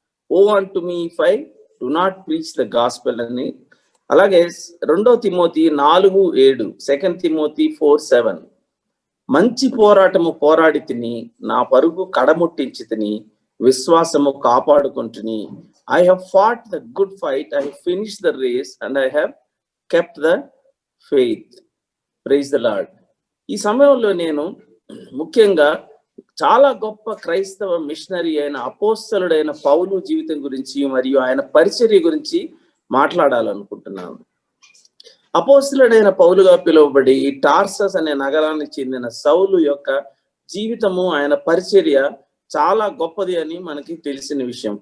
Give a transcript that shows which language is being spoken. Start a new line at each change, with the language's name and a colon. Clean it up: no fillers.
English: Woe unto me if I do not preach the gospel అని.
Telugu: అలాగే 2 Timothy 4:7, 2 Timothy 4:7. మంచి పోరాటము పోరాడి తిని, నా పరుగు కడముట్టించి తిని, విశ్వాసము కాపాడుకుంటుని.
English: I have fought the good fight, I have finished the race, and I have kept the faith. Praise the Lord.
Telugu: ఈ సమయంలో నేను ముఖ్యంగా చాలా గొప్ప క్రైస్తవ మిషనరీ అయిన అపోస్తలుడైన పౌలు జీవితం గురించి మరియు ఆయన పరిచర్య గురించి మాట్లాడాలనుకుంటున్నాను. అపోస్తలుడైన పౌలుగా పిలువబడి టార్సస్ అనే నగరానికి చెందిన సౌలు యొక్క జీవితము, ఆయన పరిచర్య చాలా గొప్పది అని మనకి తెలిసిన విషయం.